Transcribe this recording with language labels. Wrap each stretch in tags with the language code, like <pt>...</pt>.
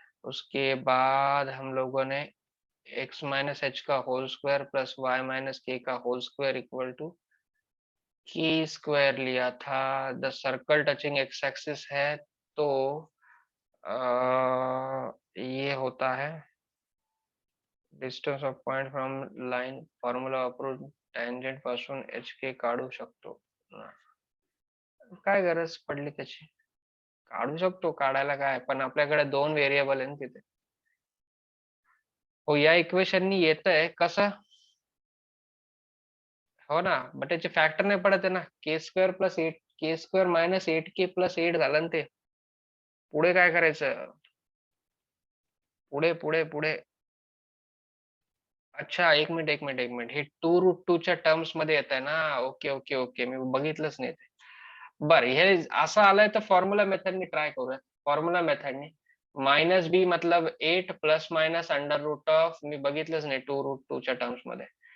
<hi>उसके बाद हम लोगों ने x माइनस एच का whole square plus Y minus के का होल स्क्वायर इक्वल टू की स्क्वायर लिया था.</hi> <en>the circle touching X axis है,</en> <hi>तो ये होता है</hi> <en>Distance of point from line.</en> <mr>Formula वापरून टँजंट पासून एच के काढू शकतो. काय गरज पडली त्याची? काढू शकतो, काढायला काय, पण आपल्याकडे 2 व्हेरिएबल आहे ना तिथे. हो, या इक्वेशननी येतंय कसं? हो ना, बट त्याचे फॅक्टर नाही पडत आहे ना. के स्क्वेअर प्लस 8 के स्क्वेअर मायनस 8k प्लस 8 झालं ना ते. पुढे काय करायचं? पुढे पुढे पुढे अच्छा, एक मिनिट. हे 2√2 च्या टर्म्स मध्ये येत आहे ना. ओके. मी बघितलंच नाही ते. बरं, हे असं आलंय तर फॉर्म्युला मेथडनी ट्राय करूया. फॉर्म्युला मेथडनी -b मतलब 8 plus minus under route of, मी बघितलंच नाही 2√2 च्या टर्म्स मध्ये.</mr>